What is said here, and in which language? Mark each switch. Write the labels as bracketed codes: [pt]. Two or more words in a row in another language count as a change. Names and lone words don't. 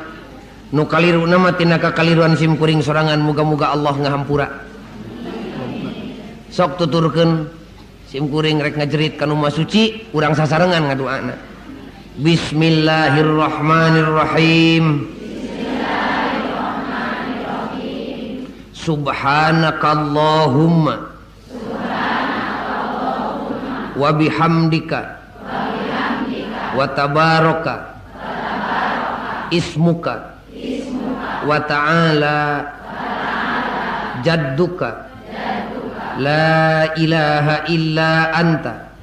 [su] Nu kaliruna mah tina kakaliruan simkuring sorangan, muga-muga Allah ngahampura. Sok tuturkeun simkuring rek ngajerit ka nu mah suci, urang sasarengan ngadoana. [ar] بسم الله الرحمن الرحيم. سبحانك اللهم وبحمدك وتبارك اسمك وتعالى جدك لا إله إلا أنت